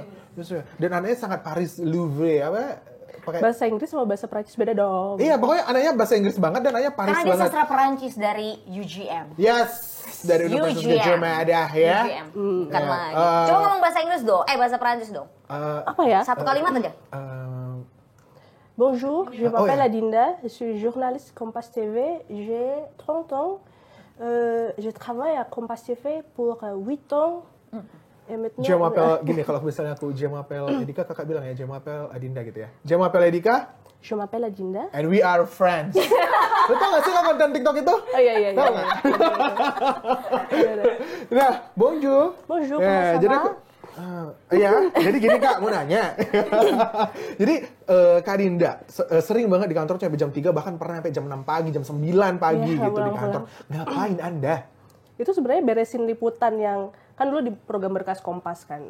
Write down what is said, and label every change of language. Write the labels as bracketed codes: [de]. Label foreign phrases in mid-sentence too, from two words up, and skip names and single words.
[id] Dan anaknya sangat Paris Louvre pakai Bahasa Inggris sama bahasa Prancis beda dong. Iya, pokoknya anaknya bahasa Inggris banget dan anaknya Paris Karena dia banget. sastra Perancis dari UGM. Yes, dari Universitas UGM. Gajah Mada ya. UGM. Bukan Ya, lagi. Coba ngomong bahasa Inggris dong. Bahasa Perancis dong. Apa ya? Satu kalimat aja. [fr] Bonjour, je m'appelle [id] ya. [fr] Adinda, je suis journaliste Kompas TV, j'ai 30 ans, je travaille à Kompas TV pour 8 ans, et maintenant... [id] Jemapel gini, kalau misalnya aku Jemapel Edika, kakak bilang ya Jemapel Adinda gitu ya. [fr] Jemapel Edika, Je m'appelle Adinda. [en] and we are friends. [id] Lu tau gak sih lo konten TikTok itu? Oh iya. Tau gak? Nah, bonjour. Bonjour, Ya, [fr] comment ça [id] jadi va? jadi gini Kak, mau nanya. Jadi Kak Dinda sering banget di kantor sampai jam 3, bahkan pernah sampai jam 6 pagi, jam 9 pagi Iya, gitu di pulang-pulang. kantor. Ngapain Anda? Itu sebenarnya beresin liputan yang kan dulu di program Berkas Kompas kan.